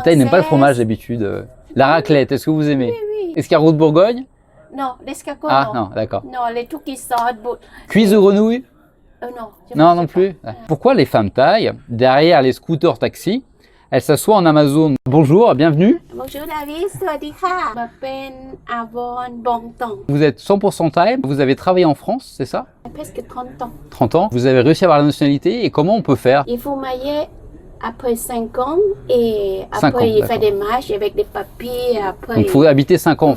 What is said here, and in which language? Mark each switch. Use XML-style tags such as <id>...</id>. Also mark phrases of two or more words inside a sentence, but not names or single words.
<fr>Thaïs n'aiment pas le fromage d'habitude. La raclette, est-ce que vous aimez? Oui. Escargot de Bourgogne? Non, l'escargot, Ah, non. non, d'accord. Non, les trucs qui sortent. Cuisse de grenouille? Non, je Non, mange non pas. plus. Pourquoi les femmes thaïs, derrière les scooters taxis, elles s'assoient en Amazon? Bonjour, bienvenue. Bonjour David,</fr> <th>สวัสดีค่ะมาเป็น Avon Bongtong.</th> <fr>Vous êtes 100% thaï, vous avez travaillé en France, c'est ça? Presque 30 ans. 30 ans. Vous avez réussi à avoir la nationalité et comment on peut faire? Il faut marier après 5 ans et 5 après ans, il fait d'accord. des marches avec des papiers. Après, Donc il faut habiter 5 ans en</fr>